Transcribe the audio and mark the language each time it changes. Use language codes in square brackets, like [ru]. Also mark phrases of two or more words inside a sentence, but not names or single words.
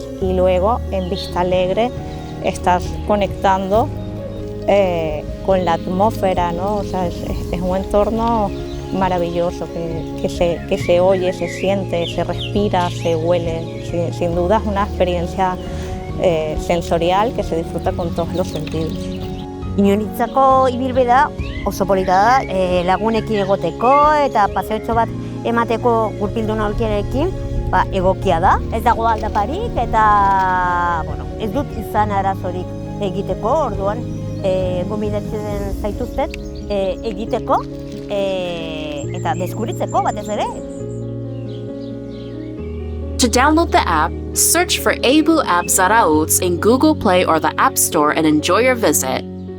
[es] Y luego en Vista Alegre estás conectando con la atmósfera, ¿no? O sea, es un entorno maravilloso que se oye, se siente, se respira, se huele. Sin duda es una experiencia sensorial que se disfruta con todos los sentidos. [eu] Inurritzako ibilbidea oso polita da, lagunekin egoteko eta paseotxo bat emateko gurpildun aurkiarekin egokia da. Ez dago aldaparik eta ez dut izan arazorik egiteko, orduan gomendatzen zaituztet egiteko eta deskubritzeko batez ere. [en] To download the app, search for EBU App Zarautz in Google Play or the App Store and enjoy your visit.